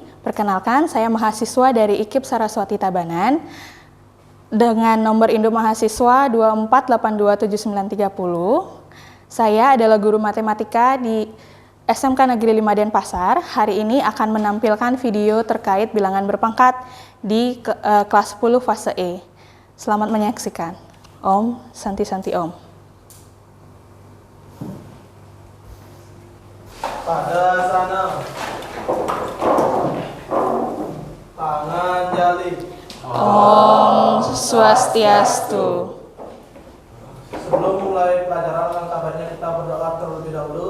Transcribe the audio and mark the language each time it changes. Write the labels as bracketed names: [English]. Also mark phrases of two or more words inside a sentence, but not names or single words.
[Indonesian] Perkenalkan, saya mahasiswa dari IKIP Saraswati Tabanan dengan nomor induk mahasiswa 2482790. Saya adalah guru matematika di SMK Negeri 5 Denpasar. Hari ini akan menampilkan video terkait bilangan berpangkat di kelas 10 fase E. Selamat menyaksikan. [Sanskrit] Om Santi Santi Om. Pada sana tangan jali. Om Swastiastu. [Indonesian] Sebelum mulai pelajaran, alangkah baiknya kita berdoa terlebih dahulu.